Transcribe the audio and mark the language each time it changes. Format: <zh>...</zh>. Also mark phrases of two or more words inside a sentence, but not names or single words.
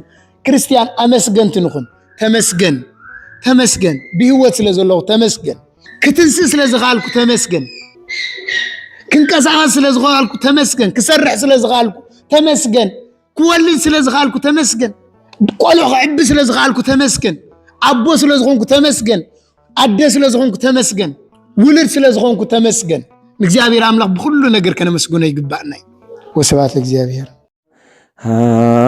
<ti>ክርስቲያን አመስገንት ንኹን ተመስገን ተመስገን ብህይወት ስለዘለኹ ተመስገን ክትንስእ ስለዝኻልኩ ተመስገን ክንቀሳቀስ ስለዝኻልኩ ተመስገን ክሰርሕ ስለዝኻልኩ ተመስገን ክወልድ ስለዝኻልኩ ተመስገን ቆልዑ ክዕቢ ስለዝኻልኩ ተመስገን አቦ ስለዝኾንኩ ተመስገን አደ ስለዝኾንኩ ተመስገን ውልድ ስለዝኾንኩ ተመስገን እግዚአብሔር አምላክ</ti> <am>በሁሉ ነገር</am> <ti>ከነመስገነው ይግባእና</ti> <gez>ወስብሐት ለእግዚአብሔር</gez>